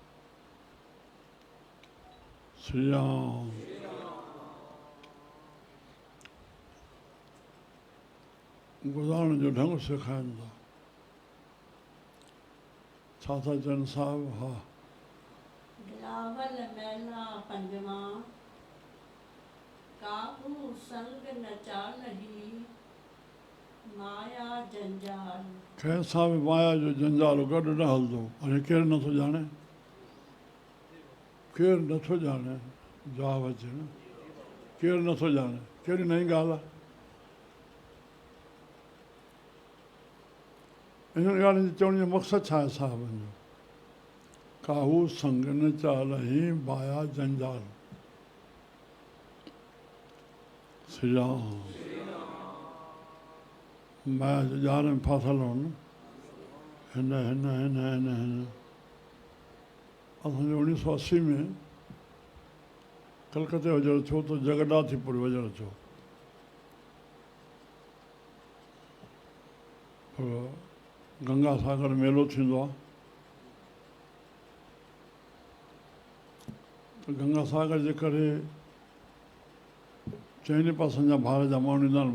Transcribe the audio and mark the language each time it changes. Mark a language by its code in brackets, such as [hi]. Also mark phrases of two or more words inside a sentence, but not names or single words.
[sd] श्री राम। गुज़ारण जो ढंग सेखारीनि था। छा था चवनि साहिब? हा। [pa] ਬਿਲਾਵਲ ਮੈਲਾ ਪੰਜਵਾ, ਕਾਹੂ ਸੰਗ ਨ ਚਾਲਹੀ ਮਾਇਆ ਜੰਜਾਲ। [sd] कंहिंसां बि माया जो जंजाल गॾु न हलंदो। हाणे केरु नथो ॼाणे, केरु नथो ॼाणे, जवाबु अचे न, केरु नथो ॼाणे, कहिड़ी नई ॻाल्हि आहे। इन ॻाल्हि जी चवण जो मक़सदु छा आहे साहिबनि जो? [pa] ਕਾਹੂ ਸੰਗ ਨ ਚਾਲਹੀ ਮਾਇਆ ਜੰਜਾਲ। [sd] श्री राम। माया जे ॼार में फाथल हो न, हिन हिन हिन हिन हिन असांजो 1980 में कलकत्ते वञणु थियो त जगन्नाथपुरी वञणु थियो। गंगा सागर मेलो थींदो आहे त गंगा सागर जे करे चइनि पासनि जा भारत जा माण्हू ईंदा आहिनि।